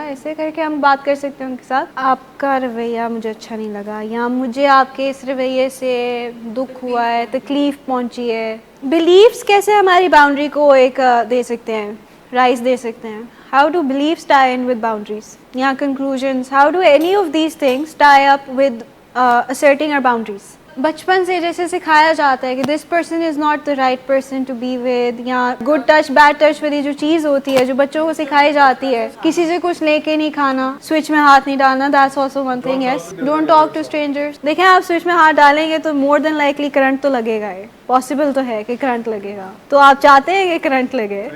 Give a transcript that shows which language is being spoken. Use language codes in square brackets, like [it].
[ur] ایسے کر کے ہم بات کر سکتے ہیں ان کے ساتھ. آپ کا رویہ مجھے اچھا نہیں لگا، یا مجھے آپ کے اس رویے سے دکھ ہوا ہے، تکلیف پہنچی ہے. بلیفس کیسے ہماری باؤنڈری کو ایک دے سکتے ہیں، رائز دے سکتے ہیں؟ [en] How do beliefs tie in with boundaries? یا conclusions, how do any of these things tie up with asserting our boundaries? [ur] بچپن سے جیسے سکھایا جاتا ہے کہ [en] this person is not the right person to be with, [ur] یا گڈ ٹچ بیڈ ٹچ والی جو چیز ہوتی ہے جو بچوں کو سکھائی جاتی ہے، کسی سے کچھ لے کے نہیں کھانا، سوئچ میں ہاتھ نہیں ڈالنا، [en] That's also one thing. Yes, don't talk to strangers. [ur] دیکھیں آپ سوئچ میں ہاتھ ڈالیں گے تو مور دین لائکلی کرنٹ تو لگے گا، پاسبل تو ہے کہ کرنٹ لگے گا، تو آپ چاہتے ہیں کہ کرنٹ لگے.